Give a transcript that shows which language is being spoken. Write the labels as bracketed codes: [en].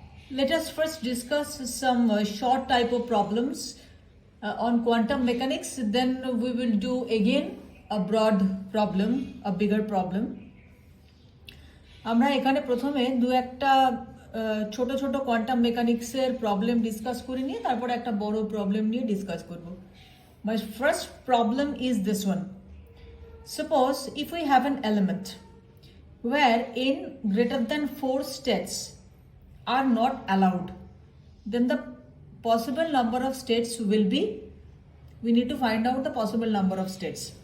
[en] Let us first discuss some short type of problems on quantum mechanics. Then we will do again a broad problem, a bigger problem. [bn] আমরা এখানে প্রথমে দু একটা ছোট ছোট quantum মেকানিক্সের প্রবলেম ডিসকাস করে নিয়ে তারপর একটা বড় প্রবলেম নিয়ে ডিসকাস করব. [en] My first problem is this one. Suppose if we have an element where n greater than 4 states are not allowed, then the possible number of states will be, we need to find out the possible number of states.